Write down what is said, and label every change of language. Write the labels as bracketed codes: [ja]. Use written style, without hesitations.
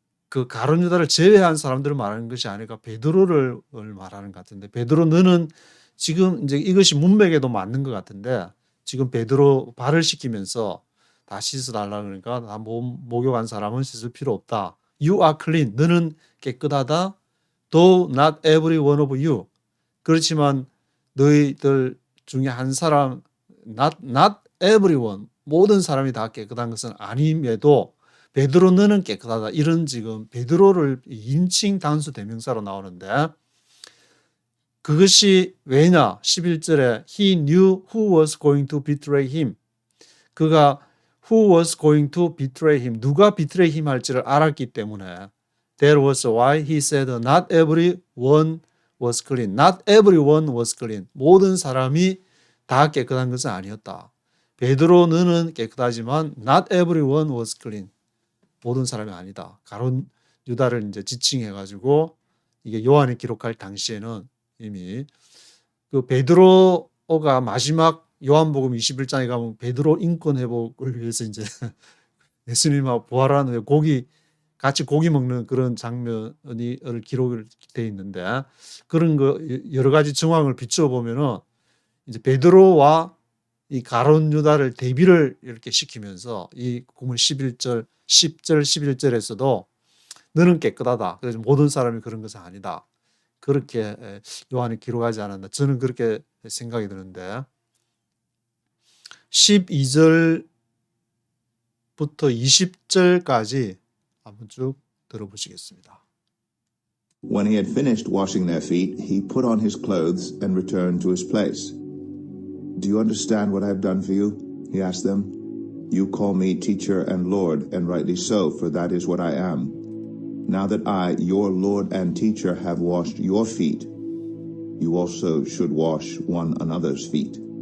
[ko] 그 가룟 유다를 제외한 사람들을 말하는 것이 아니라 베드로를 말하는 것 같은데 베드로 너는 지금 이제 이것이 문맥에도 맞는 것 같은데 지금 베드로 발을 씻기면서 다 씻어달라 그러니까 다 목욕한 사람은 씻을 필요 없다. [en] You are clean, [ko] 너는 깨끗하다. [en] Though not every one of you. [ko] 그렇지만 너희들 중에 한 사람 [en] not everyone [ko] 모든 사람이 다 깨끗한 것은 아님에도 베드로 너는 깨끗하다. 이런 지금 베드로를 인칭 단수 대명사로 나오는데 그것이 왜냐? 11절에 [en] He knew who was going to betray him. [ko] 그가 [en] who was going to betray him. [ko] 누가 [en] betray him [ko] 할지를 알았기 때문에 [en] That was why he said not everyone was clean. Not everyone was clean. [ko] 모든 사람이 다 깨끗한 것은 아니었다. 베드로 너는 깨끗하지만 [en] not everyone was clean. [ko] 모든 사람이 아니다. 가룟 유다를 이제 지칭해가지고 이게 요한이 기록할 당시에는 이미 그 베드로가 마지막 요한복음 21장에 가면 베드로 인권 회복을 위해서 이제 예수님하고 부활한 후에 같이 고기 먹는 그런 장면이 기록을 돼 있는데 그런 거 여러 가지 정황을 비추어 보면은 이제 베드로와 이 가룟 유다를 대비를 이렇게 시키면서 이 구문 10절 11절에서도 너는 깨끗하다. 그래서 모든 사람이 그런 것은 아니다. 그렇게 요한이 기록하지 않았나. 저는 그렇게 생각이 드는데 12절부터 20절까지 한번 쭉 들어보시겠습니다. [en] When he had finished washing their feet, he put on his clothes and returned to his place. Do you understand what I have done for you? He asked them. You call me teacher and Lord, and rightly so, for that is what I am. Now that I, your Lord and teacher, have washed your feet, you also should wash one another's feet.